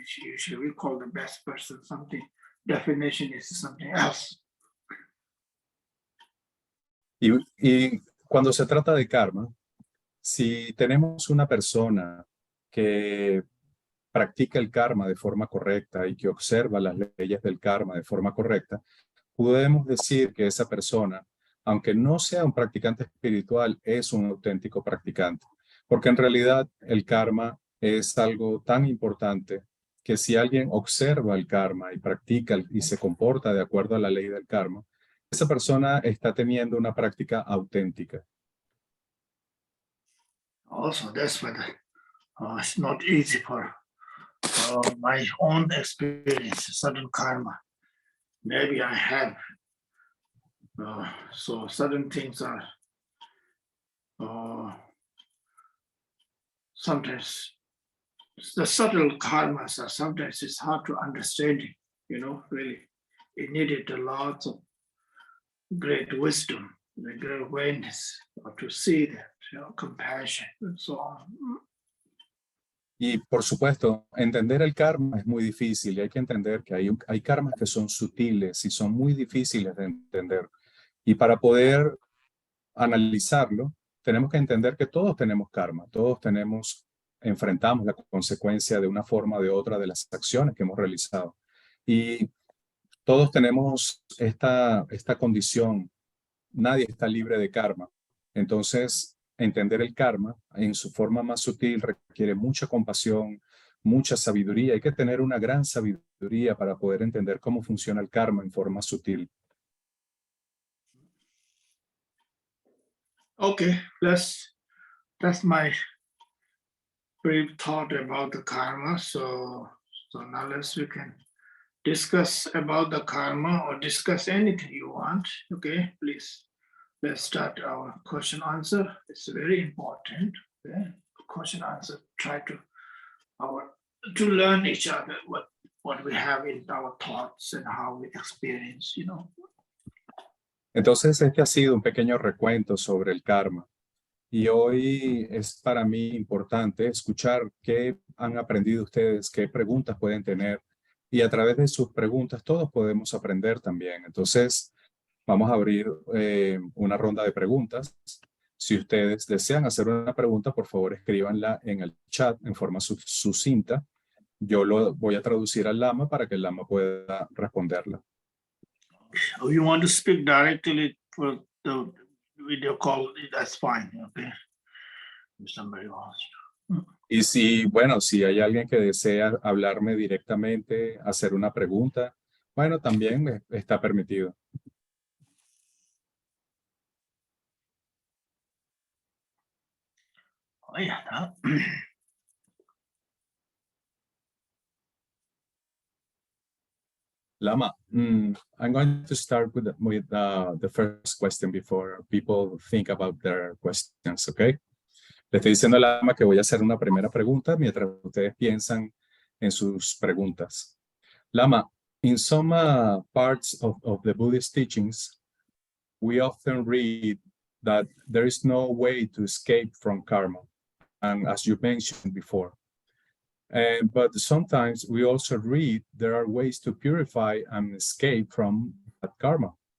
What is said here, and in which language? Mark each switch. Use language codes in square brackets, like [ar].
[en] Usually we call the best person something. Definition is something else. [es] Y cuando se trata de karma, si tenemos una persona que practica el karma de forma correcta y que observa las leyes del karma de forma correcta, podemos decir que esa persona, aunque no sea un practicante espiritual, es un auténtico practicante. Porque en realidad el karma es algo tan importante que si alguien observa el karma y practica y se comporta de acuerdo a la ley del karma, esa persona está teniendo una práctica auténtica. [en] Also, that's why it's not easy for my own experience, certain karma. Maybe I have. So certain things are sometimes the subtle karmas are sometimes it's hard to understand, really. It needed a lot of great wisdom, great awareness to see that, compassion and so on. [es] Y por supuesto, entender el karma es muy difícil y hay que entender que hay karmas que son sutiles y son muy difíciles de entender. Y para poder analizarlo, tenemos que entender que todos tenemos karma, todos enfrentamos la consecuencia de una forma o de otra de las acciones que hemos realizado. Y todos tenemos esta condición, nadie está libre de karma. Entonces, entender el karma en su forma más sutil requiere mucha compasión, mucha sabiduría. Hay que tener una gran sabiduría para poder entender cómo funciona el karma en forma sutil. [en] Okay, that's my brief thought about the karma. So now we can discuss about the karma or discuss anything you want. Okay, please. Let's start our question answer. It's very important. Okay? Question answer. Try to learn each other what we have in our thoughts and how we experience, [es] Entonces, este ha sido un pequeño recuento sobre el karma. Y hoy es para mí importante escuchar qué han aprendido ustedes, qué preguntas pueden tener. Y a través de sus preguntas todos podemos aprender también. Entonces, vamos a abrir una ronda de preguntas. Si ustedes desean hacer una pregunta, por favor escríbanla en el chat en forma sucinta. Yo lo voy a traducir al Lama para que el Lama pueda responderla. [en] You want to speak directly for the video call, that's fine, okay? If somebody wants to. [es] Y si hay alguien que desea hablarme directamente, hacer una pregunta, bueno, también está permitido. [en] Oh, yeah. Lama, I'm going to start with the first question before people think about their questions, okay? [es] Le estoy diciendo a Lama que voy a hacer una primera pregunta mientras ustedes piensan en sus preguntas. [en] Lama, in some parts of the Buddhist teachings, we often read that there is no way to escape from karma, and as you mentioned before. But sometimes we also read there are ways to purify and escape from that karma.